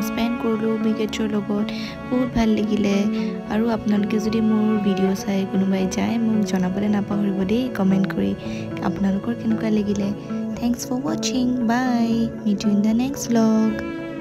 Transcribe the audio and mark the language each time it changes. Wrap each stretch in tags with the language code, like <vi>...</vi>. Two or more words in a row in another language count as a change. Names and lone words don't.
<as>স্পেন্ড কৰিলো বিগেটৰ লগত বহুত ভাল লাগিলে আৰু আপোনালোকে যদি মোৰ ভিডিও চাই কোনোবাই যায় মোক জনাবলৈ নাপাহৰিব দেই কমেন্ট কৰি আপোনালোকৰ কেনেকুৱা লাগিলে</as> <en>thanks for watching bye meet you in the next</en> <as>vlog</as>